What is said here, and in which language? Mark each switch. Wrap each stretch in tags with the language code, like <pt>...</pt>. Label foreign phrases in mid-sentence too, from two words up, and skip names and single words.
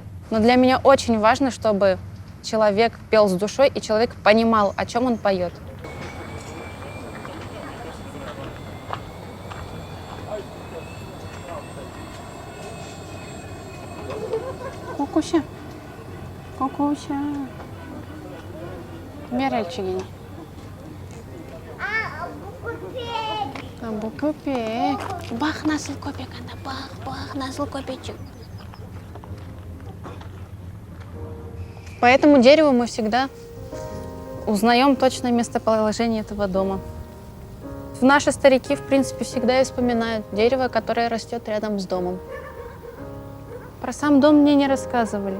<ru>Но для меня очень важно, чтобы человек пел с душой, и человек понимал, о чем он поет. Кукуся, Кукуся. Меральчигини.</ru> <tr>Bu köpek. Bak nasıl köpek ana, bak nasıl köpecik.</tr> <ru>По этому дереву мы всегда узнаем точное местоположение этого дома. Наши старики, в принципе, всегда вспоминают дерево, которое растет рядом с домом. Про сам дом мне не рассказывали.</ru>